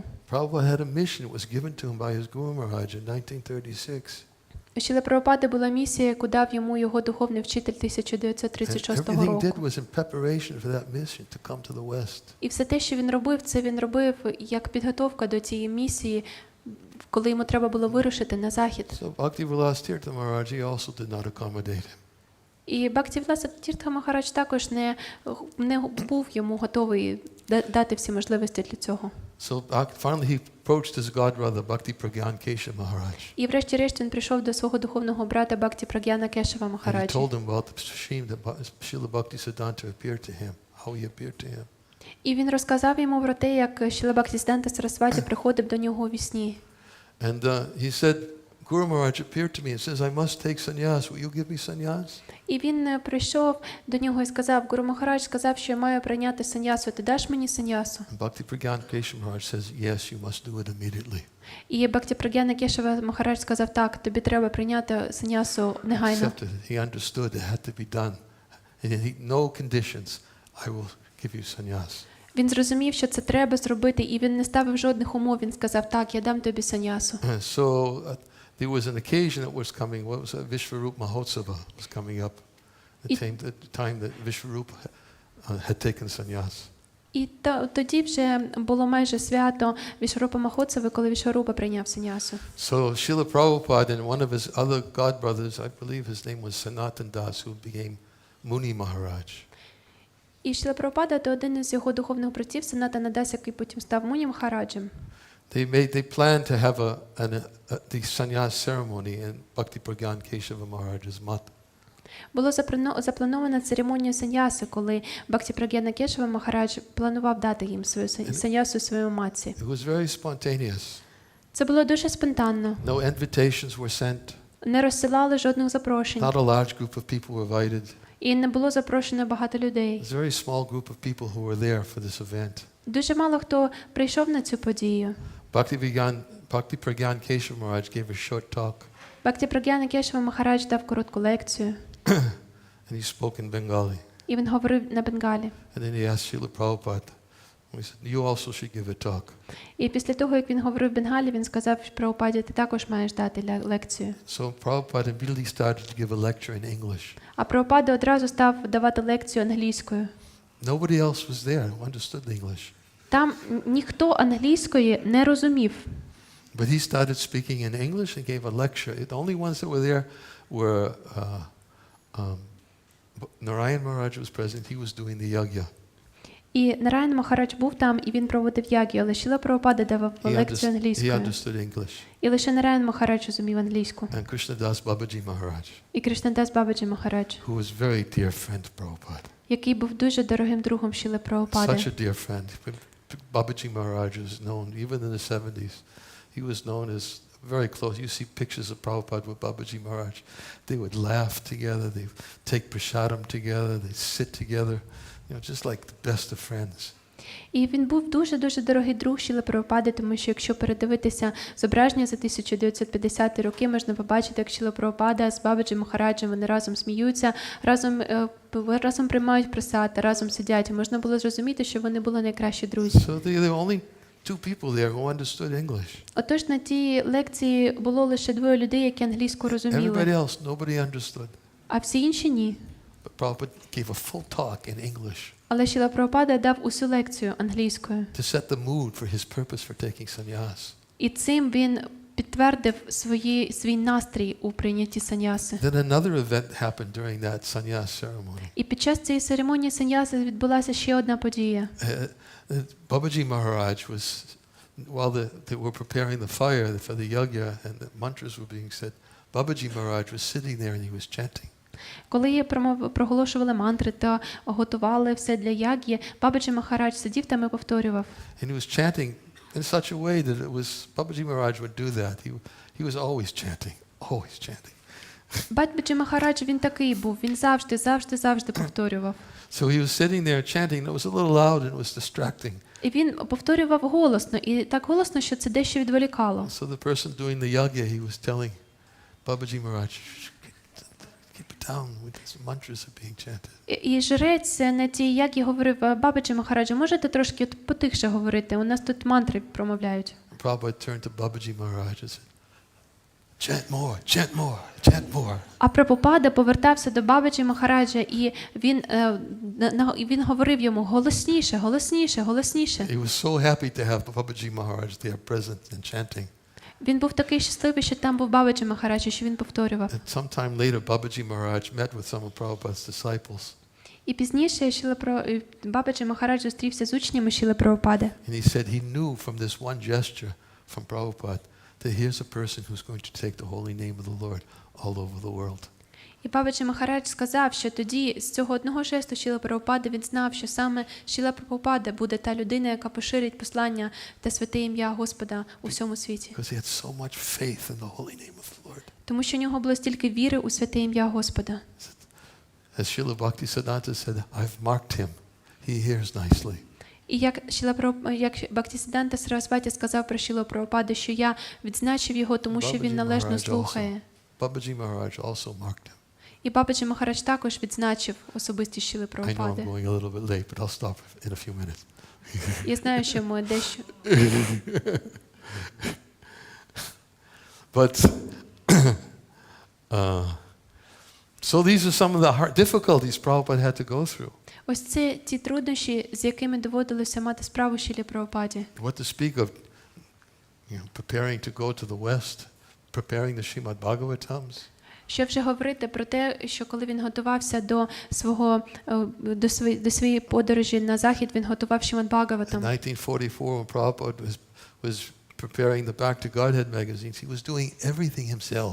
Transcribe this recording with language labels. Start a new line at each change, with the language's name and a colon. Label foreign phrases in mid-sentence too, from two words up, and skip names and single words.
English: Prabhupada had a mission. It was given to him by his Guru Maharaj in 1936.
Ukrainian: У Шріли Прабхупади була місія, яку дав йому його духовний вчитель 1936
English: And everything did
Ukrainian: року.
English: was in preparation for that mission to come to the West.
Ukrainian: І все те, що він робив, це він робив як підготовка до цієї місії, коли йому треба було вирушити на захід.
English: So Bhaktivinoda Maharaj, he also did not accommodate him.
Ukrainian: І Бхактіведанта Тіртха Махарадж також не був йому готовий дати всі можливості для цього.
English: So finally he approached his god brother, Bhakti Pragyan Keshav Maharaj.
Ukrainian: І врешті-решт він прийшов до свого духовного брата Бхакті Праг'яна Кешава
English: And he
Ukrainian: Махараджі.
English: told him about the stream that Srila Bhaktisiddhanta appeared to him, how he appeared to him.
Ukrainian: І він розказав йому про те, як Шріла Бхактіведанта Сарасваті приходив до нього у вісні.
English: And he said, Guru Maharaj appeared to me and says, I must take sannyas. Will you give me sannyas?
Ukrainian: І він прийшов до нього і сказав, Гуру Махарадж сказав, що я маю прийняти саньясу, ти даш мені саньясу?
English: And Bhakti Pragyan Keshav Maharaj says, yes, you must do it immediately.
Ukrainian: І Бхакті Праг'яна Кешава Махарадж сказав, так, тобі треба прийняти саньясу негайно.
English: Accepted it. He understood it had to be done. And no conditions, I will give you sannyas.
Ukrainian: Він зрозумів, що це треба зробити, і він не ставив жодних умов, він сказав, так, я дам тобі саньясу.
English: So there was an occasion that was coming, what was it? Vishvarup Mahotsava was coming up, the time that Vishvarup had taken sannyas.
Ukrainian: І тоді вже було майже свято Вішварупа Махотсави, коли Вішварупа прийняв саньясу.
English: So Srila Prabhupada and one of his other god brothers, I believe his name was Sanatan Das, who became Muni Maharaj.
Ukrainian: І Шріла Прабхупада – то один із його духовних братів, Санатана Дас, який потім став Муні Махараджем.
English: They planned to have the sannyas ceremony in Bhakti Pragyan Keshava Maharaj's mat.
Ukrainian: Було запланована церемонія саньяси, коли Бхакті Праг'яна Кешава Махарадж планував дати їм свою саньясу своєму матці.
English: It was very spontaneous.
Ukrainian: Це було дуже спонтанно.
English: No invitations were sent.
Ukrainian: Не розсилали жодних запрошень.
English: Not a large group of people were invited.
Ukrainian: І не було запрошено багато людей.
English: It was a very small group of people who were there for this event.
Ukrainian: Дуже мало хто прийшов на цю подію.
English: Bhakti Pragyan Keshav Maharaj gave a short talk.
Ukrainian: Бхакті Праг'яна Кешава Махарадж дав коротку лекцію.
English: And he spoke in Bengali.
Ukrainian: І він говорив на бенгалі.
English: And then he asked Srila Prabhupada, he said, you also should give a talk.
Ukrainian: І після того, як він говорив бенгалі, він сказав Прабхупаді, ти також маєш дати лекцію.
English: So Prabhupada immediately started to give a lecture in English.
Ukrainian: А Прабхупада одразу став давати лекцію англійською.
English: Nobody else was there who understood English.
Ukrainian: Там ніхто англійської не розумів.
English: But he started speaking in English and gave a lecture. The only ones that were there were Narayan Maharaj was present. He was doing the yagya.
Ukrainian: І Нараян Махарадж був там, і він проводив яг'ю, але Шріла Прабхупада давав лекцію
English: He
Ukrainian: англійською.
English: understood English.
Ukrainian: І лише Нараян Махарадж розумів англійську.
English: And Krishnadas Babaji Maharaj,
Ukrainian: І Кришнадас Бабаджі Махарадж,
English: who was a very dear friend of Prabhupada.
Ukrainian: який був дуже дорогим другом Шріли Прабхупади.
English: Such a dear friend. Babaji Maharaj was known, even in the 70s, he was known as very close. You see pictures of Prabhupada with Babaji Maharaj. They would laugh together, they would take prasadam together, they'd sit together, just like the best of friends.
Ukrainian: І він був дуже-дуже дорогий друг Шріли Прабхупади, тому що якщо передивитися зображення за 1950-ті роки, можна побачити, як Шріла Прабхупада з Бабаджі Махараджем, вони разом сміються, разом приймають прасад, разом сидять. І можна було зрозуміти, що вони були найкращі друзі.
English: So there were only two people there who understood English.
Ukrainian: Отож, на тій лекції було лише двоє людей, які англійську
English: Everybody
Ukrainian: розуміли,
English: else, nobody understood.
Ukrainian: а всі інші ні.
English: But Prabhupada gave a full talk in English
Ukrainian: Але Шріла Прабхупада дав усю лекцію англійською.
English: to set the mood for his purpose for taking sannyas.
Ukrainian: І цим він підтвердив свій настрій у прийнятті саньяси.
English: Then another event happened during that sannyas ceremony.
Ukrainian: І під час цієї церемонії саньяси відбулася ще одна подія.
English: Babaji Maharaj was, while they were preparing the fire for the yagya and the mantras were being said, Babaji Maharaj was sitting there and he was chanting.
Ukrainian: Коли проголошували мантри та готували все для яг'ї, Бабаджі Махарадж сидів там і повторював.
English: And he was chanting in such a way that it was, Babaji Maharaj would do that. He was always chanting.
Ukrainian: Бабаджі Махарадж, він такий був, він завжди повторював.
English: So he was sitting there chanting, and it was a little loud and it was distracting.
Ukrainian: І він повторював голосно, і так голосно, що це дещо відволікало.
English: So the person doing the yagya, he was telling Babaji Maharaj, keep it down, these mantras are being chanted.
Ukrainian: І жрець на тій яг'ї говорив: Бабаджі Махараджа, можете трошки потихше говорити? У нас тут мантри промовляють.
English: Prabhupada turned to Babaji Maharaj and said, chant more, chant more, chant more.
Ukrainian: А Прабхупада повертався до Бабаджі Махараджа, і він говорив йому: голосніше.
English: He was so happy to have Babaji Maharaj there present and chanting.
Ukrainian: Він був такий щасливий, що там був Бабаджі Махарадж, що він повторював.
English: And sometime later, Babaji Maharaj met with some of Prabhupada's disciples.
Ukrainian: І пізніше Бабаджі Махарадж зустрівся з учнями Шріли Прабхупади.
English: And he said he knew from this one gesture from Prabhupada that here's a person who's going to take the holy name of the Lord all over the world.
Ukrainian: І Бабаджі Махарадж сказав, що тоді з цього одного жесту Шріли Прабхупади він знав, що саме Шріла Прабхупада буде та людина, яка поширить послання та святе ім'я Господа у всьому світі.
English: Because he had so much faith in the holy name of the Lord.
Ukrainian: Тому що у нього було стільки віри у святе ім'я Господа.
English: As Srila Bhaktivinoda said, I've marked him. He hears nicely.
Ukrainian: І як Бхактіведанта Сарасваті сказав про Шрілу Прабхупаду, що я відзначив його, тому що він належно слухає.
English: Babaji Maharaj also marked him.
Ukrainian: І Бабаджі Махарадж також відзначив особистість Шріли
English: I know I'm
Ukrainian: Прабхупади.
English: going a little bit late, but I'll stop in a few minutes.
Ukrainian: Я знаю, що ми дещо...
English: But so these are some of the difficulties Prabhupada had to go through.
Ukrainian: Ось це ті труднощі, з якими доводилося мати справу Шрілі Прабхупаді.
English: What to speak of, preparing to go to the West, preparing the Srimad Bhagavatams.
Ukrainian: Що вже говорити про те, що коли він готувався до своєї подорожі на захід, він готував Шримад Бхагаватам.
English: In 1944, when Prabhupada was preparing the Back to Godhead magazines, he was doing everything himself.